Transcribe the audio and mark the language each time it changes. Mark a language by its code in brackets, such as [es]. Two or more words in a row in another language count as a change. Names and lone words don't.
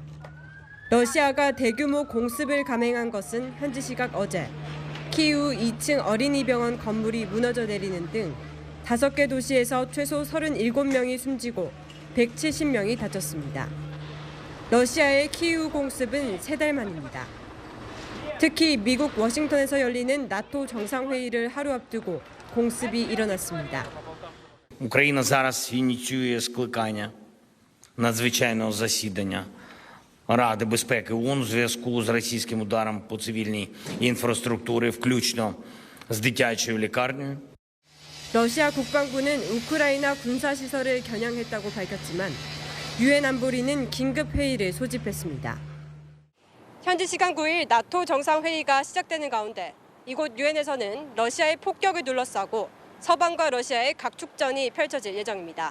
[ko] 러시아가 대규모 공습을 감행한 것은 현지 시각 어제 키이우 2층 어린이 병원 건물이 무너져 내리는 등 5개 도시에서 최소 37명이 숨지고 170명이 다쳤습니다. 러시아의 키이우 공습은 3달 만입니다. 특히 미국 워싱턴에서 열리는 나토 정상회의를 하루 앞두고 공습이 일어났습니다. [uk] Україна зараз ініціює скликання надзвичайного засідання Ради безпеки ООН у зв'язку з російським ударом по цивільній інфраструктурі, включно з дитячою лікарнею. [ko] 러시아 국방부는 우크라이나 군사시설을 겨냥했다고 밝혔지만 유엔 안보리는 긴급 회의를 소집했습니다. 현지 시간 9일 나토 정상회의가 시작되는 가운데 이곳 유엔에서는 러시아의 폭격을 둘러싸고 서방과 러시아의 각축전이 펼쳐질 예정입니다.